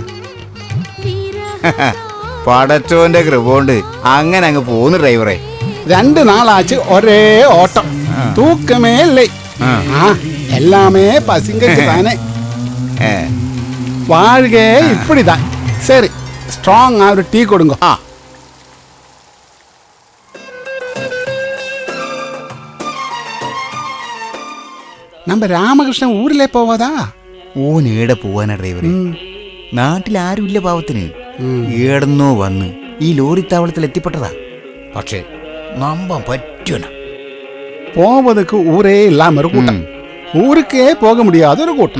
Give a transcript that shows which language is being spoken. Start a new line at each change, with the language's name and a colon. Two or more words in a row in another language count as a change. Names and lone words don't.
Malayalam: പടച്ചോന്റെ കൃപോണ്ട് അങ്ങനെ അങ്ങ് പോന്നു ഡ്രൈവറെ. 2 നാളാച്ച് ഒരേ ഓട്ടം, തൂക്കമേ ഇല്ലേ.
Tamil: எல்லாமே பசங்களுக்கு தானே. வாழ்கே இப்படிதான். சரி, ஸ்ட்ராங்கா ஒரு டீ கொடுங்க. நம்ம ராமகிருஷ்ணன் ஊரிலே போவாதா?
Malayalam: ഓനേടെ പോവാനാ ഡ്രൈവറെ? നാട്ടിൽ ആരുമില്ല പാവത്തിന്. ഏടന്നോ വന്ന് ഈ ലോറിത്താവളത്തിൽ എത്തിപ്പെട്ടതാ. പക്ഷേ നമ്പാൻ പറ്റൂല.
Tamil: போவதுக்கு ஊரே இல்லாம ஒரு கூட்டம், ஊருக்கே போக முடியாத ஒரு கூட்டம்.